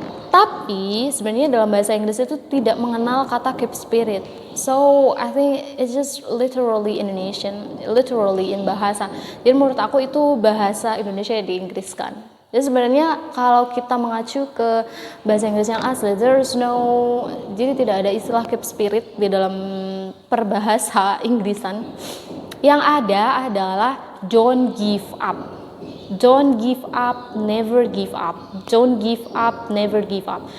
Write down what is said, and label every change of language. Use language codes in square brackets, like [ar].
[id] Tapi sebenarnya dalam bahasa Inggris itu tidak mengenal kata [en] keep spirit. So I think it's just literally Indonesian, literally in bahasa. [id] Jadi menurut aku itu bahasa Indonesia yang diinggriskan. Jadi sebenarnya kalau kita mengacu ke bahasa Inggris yang asli, jadi tidak ada istilah [en] keep spirit [id] di dalam perbahasa Inggrisan. Yang ada adalah [en] don't give up. Don't give up, never give up. Don't give up, never give up.